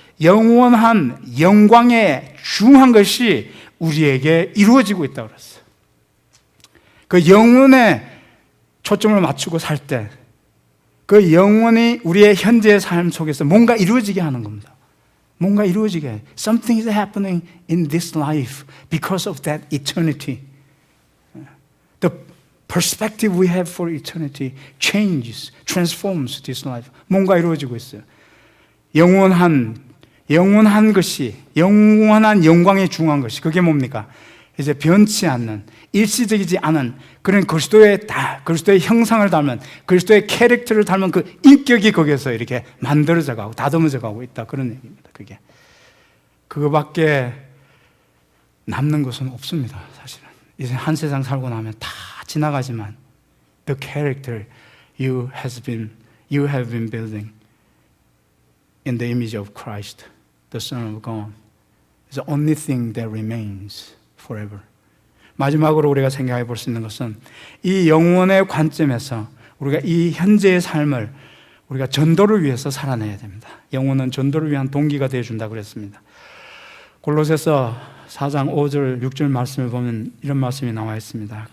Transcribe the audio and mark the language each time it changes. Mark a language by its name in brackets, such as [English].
[Korean] 영원한 영광에 중한 것이 우리에게 이루어지고 있다고 그랬어요. 그 영혼에 초점을 맞추고 살 때 그 영혼이 우리의 현재의 삶 속에서 뭔가 이루어지게 하는 겁니다. 뭔가 이루어지게 해요. [English] Something is happening in this life because of that eternity. The perspective we have for eternity changes, transforms this life. [Korean] 뭔가 이루어지고 있어요. 영원한 것이, 영원한 영광에 중한 것이, 그게 뭡니까? 이제 변치 않는, 일시적이지 않은 그런 그리스도의 형상을 닮은, 그리스도의 캐릭터를 닮은 그 인격이 거기에서 이렇게 만들어져 가고 다듬어져 가고 있다. 그런 얘기입니다. 그거밖에 남는 것은 없습니다. 사실은 이제 한 세상 살고 나면 다 지나가지만 [English] the character you have been building in the image of Christ, the Son of God, is the only thing that remains forever. [Korean] 마지막으로 우리가 생각해 볼 수 있는 것은 이 영혼의 관점에서 우리가 이 현재의 삶을 우리가 전도를 위해서 살아내야 됩니다. 영혼은 전도를 위한 동기가 되어준다고 그랬습니다. 골로새서 4장 5절 6절 말씀을 보면 이런 말씀이 나와 있습니다.